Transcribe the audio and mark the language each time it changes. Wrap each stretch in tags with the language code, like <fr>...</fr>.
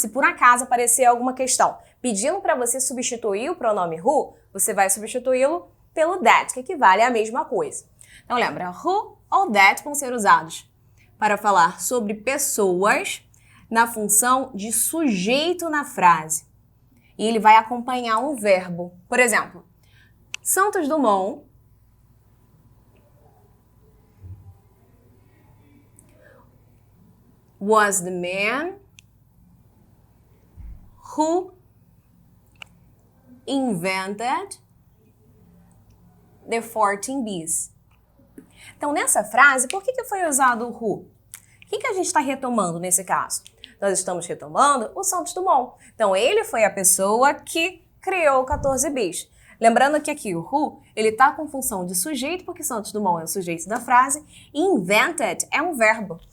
<pt>Se por acaso aparecer alguma questão pedindo para você substituir o pronome who, você vai substituí-lo pelo that, que equivale à mesma coisa. Então lembra, who ou that vão ser usados para falar sobre pessoas na função de sujeito na frase. E ele vai acompanhar um verbo. Por exemplo,</pt> <en>Santos Dumont was the man who invented the 14 bees.</en> <pt>Então, nessa frase, por que foi usado o who? O que a gente está retomando nesse caso? Nós estamos retomando o Santos Dumont. Então, ele foi a pessoa que criou 14 bis. Lembrando que aqui o who, ele está com função de sujeito, porque Santos Dumont é o sujeito da frase, e invented é um verbo.</pt>